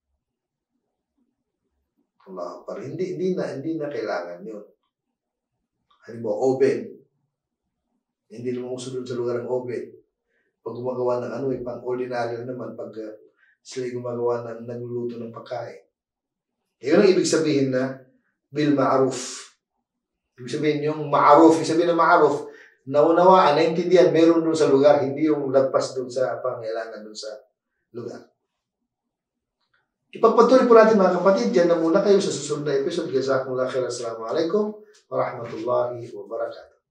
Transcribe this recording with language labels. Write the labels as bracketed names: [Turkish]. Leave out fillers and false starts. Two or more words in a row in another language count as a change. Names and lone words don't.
[Filipino] Allah, pero hindi na kailangan yun. Halimbawa, oven. Hindi naman uso doon sa lugar ng oven. Pag gumagawa ng pang-ordinary naman pag sila gumagawa ng nagluluto ng pagkain. Yun ang ibig sabihin na [Arabic] بالمعروف. [Filipino] Ibig sabihin yung ma'ruf, ibig sabihin ng ma'ruf, naunawaan, naintindihan, meron doon sa lugar, hindi yung lagpas doon sa pangailangan doon sa lugar. Ipagpatuloy po natin mga kapatid, dyan na muna kayo sa susunod na episode. [Arabic] جزاكم الله خيرا. السلام عليكم ورحمة الله وبركاته.